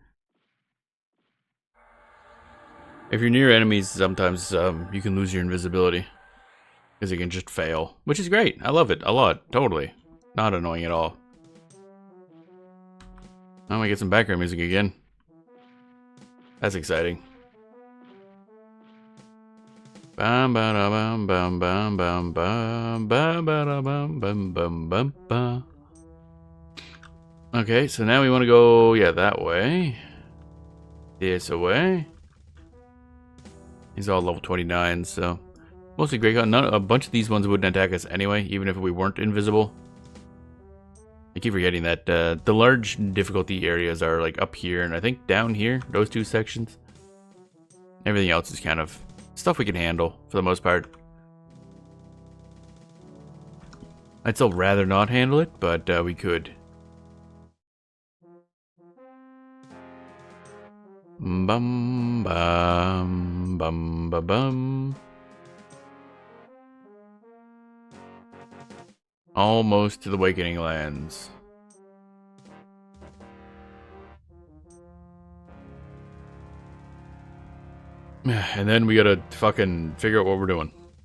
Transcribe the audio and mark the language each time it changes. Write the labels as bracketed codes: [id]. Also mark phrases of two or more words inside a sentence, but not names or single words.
[en] If you're near enemies, sometimes you can lose your invisibility. Because you can just fail. Which is great. I love it a lot. Totally. Not annoying at all. Oh, we get some background music again. That's exciting. Bam ba da bam bam bam bam bam bam ba da bam bam bam bam bam. Okay, so now we want to go, yeah, that way. This away. He's all level 29, so mostly great. A bunch of these ones wouldn't attack us anyway, even if we weren't invisible. I keep forgetting that the large difficulty areas are like up here, and I think down here, those two sections. Everything else is kind of stuff we can handle for the most part. I'd still rather not handle it, but we could. Bum bum bum ba bum. Almost to the Awakening Lands. And then we gotta fucking figure out what we're doing.